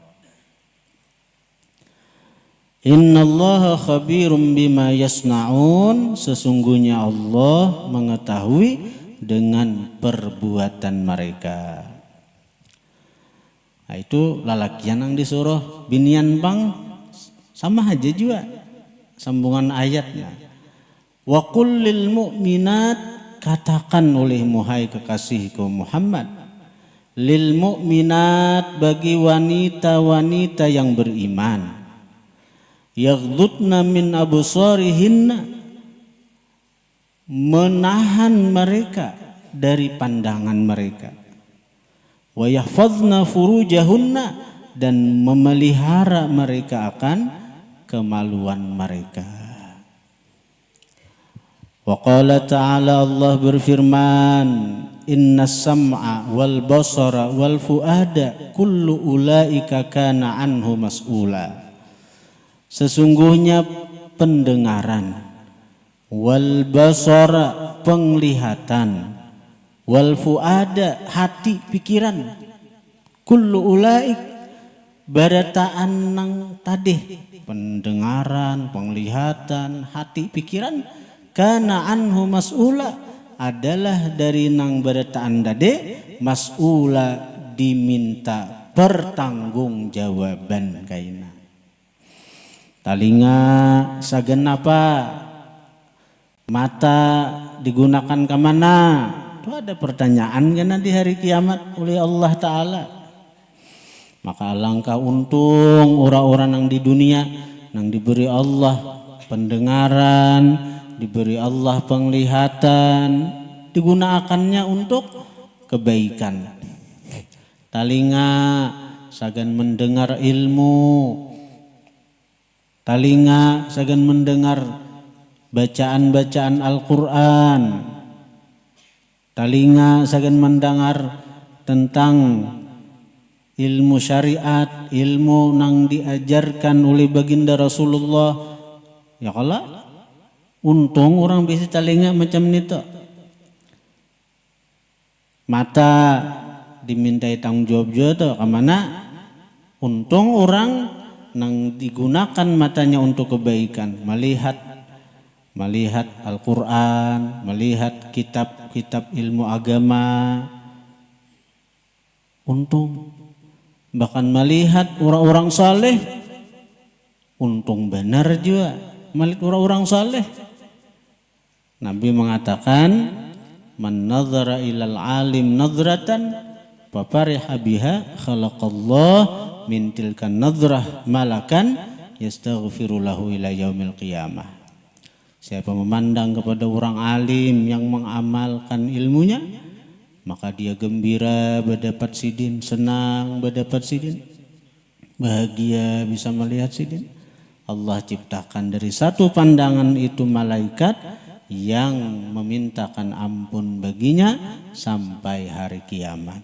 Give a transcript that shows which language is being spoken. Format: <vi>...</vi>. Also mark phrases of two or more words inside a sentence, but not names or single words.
<ar>إن الله خبير بما يصنعون,</ar> <id>sesungguhnya Allah mengetahui dengan perbuatan mereka.</id> <bjn>Nah, itu lalakian yang disuruh binian bang sama aja juga sambungan ayatnya.</bjn> <ar>وقل للمؤمنات,</ar> <id>katakan olehmu hai kekasihku Muhammad,</id> <ar>للمؤمنات,</ar> <id>bagi wanita-wanita yang beriman,</id> <ar>يغضضن من أبصارهن,</ar> <id>menahan mereka dari pandangan mereka,</id> <ar>ويحفظن فروجهن,</ar> <id>dan memelihara mereka akan kemaluan mereka.</id> <ar>وقال تعالى,</ar> <id>Allah berfirman,</id> <ar>إن السمع والبصر والفؤاد كل أولئك كان عنه مسؤولا.</ar> <id>Sesungguhnya pendengaran,</id> <ar>والبصر</ar> <id>penglihatan,</id> <ar>والفؤاد</ar> <bjn>hati pikiran,</bjn> <ar>كل أولئك</ar> <bjn>barataan nang tadih, pendengaran, penglihatan, hati pikiran,</bjn> <ar>كان عنه مسؤولا,</ar> <bjn>adalah dari nang barataan dade, mas'ula diminta pertanggungjawaban kaina. Talinga sagan apa?</bjn> <id>Mata digunakan ke mana? Itu ada pertanyaan kan di hari kiamat oleh Allah Ta'ala. Maka alangkah untung orang-orang yang di dunia yang diberi Allah pendengaran, diberi Allah penglihatan, digunakannya untuk kebaikan.</id> <bjn>Talinga sagan mendengar ilmu, talinga sagan mendengar bacaan-bacaan Al-Quran, talinga sagan mendengar tentang ilmu syariat, ilmu nang diajarkan oleh baginda Rasulullah.</bjn> <id>Ya Allah, untung orang bisa telinga macam itu. Mata dimintai tanggung jawab juga kemana? Untung orang nang digunakan matanya untuk kebaikan, melihat Al-Quran, melihat kitab-kitab ilmu agama. Untung, bahkan melihat orang-orang saleh, untung benar juga melihat orang-orang saleh. Nabi mengatakan,</id> <ar>من نظر إلى العالم نظرة ففرح بها خلق الله من تلك النظرة ملكا يستغفر له إلى يوم القيامة.</ar> <id>Siapa memandang kepada orang alim yang mengamalkan ilmunya, maka dia gembira berdapat sidin, senang berdapat sidin, bahagia bisa melihat sidin. Allah ciptakan dari satu pandangan itu malaikat yang memintakan ampun baginya sampai hari kiamat.</id>